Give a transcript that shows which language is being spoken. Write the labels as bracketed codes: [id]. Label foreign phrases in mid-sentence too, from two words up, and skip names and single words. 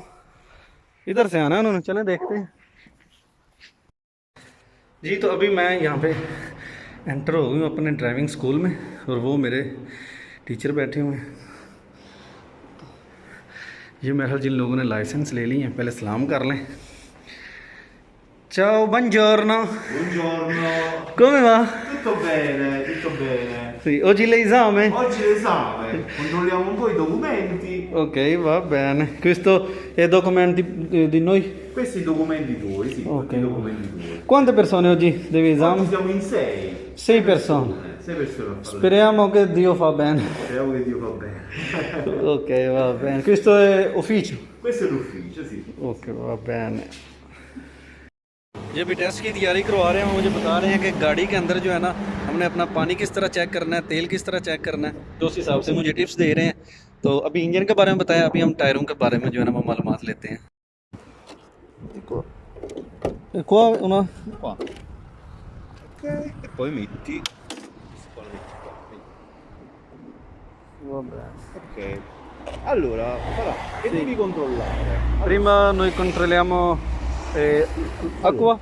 [hi] इधर से आना है उन्होंने, चलें देखते हैं जी। तो अभी मैं यहाँ पे एंटर हो गई हूँ अपने [en] driving school [hi] में और वो मेरे टीचर बैठे हुए हैं। ये मेरे ख्याल जिन लोगों ने लाइसेंस ले ली है पहले सलाम कर लें। [it] Ciao, buongiorno. Buongiorno. Come va? Tutto bene, tutto bene. Sì, oggi l'esame? Oggi l'esame, controlliamo un po' i documenti. Ok, va bene. Questo è documenti di noi? Questi i documenti tuoi, sì, Ok. i documenti tuoi. Quante persone oggi devi esame? Oggi siamo in 6. 6 persone. 6 persone a fare. Speriamo che Dio fa bene. Speriamo che Dio fa bene. Ok, va bene. Questo è ufficio? Questo è l'ufficio, sì. Ok, va bene। [hi] ये भी टेस्ट की तैयारी करवा रहे हैं। मुझे बता रहे हैं कि गाड़ी के अंदर जो है ना हमने अपना पानी किस तरह चेक करना है, तेल किस तरह चेक करना है, तो उस हिसाब से मुझे टिप्स दे रहे हैं। तो अभी इंजन के बारे में बताया, अभी हम टायरों के बारे में जो है ना वो मालूमात लेते हैं। [it] Qua una... Qua. Ok, e poi metti. Qua lo metti qua. Va bene. Ok. Allora, farà, che devi controllare? Prima noi controlliamo acqua.